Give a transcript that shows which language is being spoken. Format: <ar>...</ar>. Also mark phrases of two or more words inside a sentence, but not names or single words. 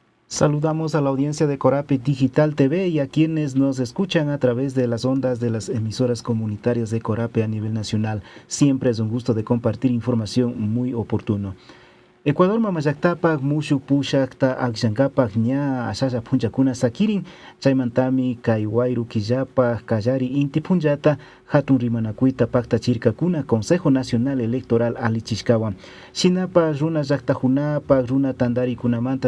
<es>Saludamos a la audiencia de Corape Digital TV y a quienes nos escuchan a través de las ondas de las emisoras comunitarias de Corape a nivel nacional. Siempre es un gusto de compartir información muy oportuno.</es> <qu>Ecuador mamayaktapak mushuk pushakta akshankapak ña ashasha punchakuna sakirin chaymantami kay wayru killapak kallari inti punllata hatun rimanakuyta paktachirkakuna Consejo Nacional Electoral alichishkawan shinapak runa llaqtakunapak runa tandarikunamanta</qu>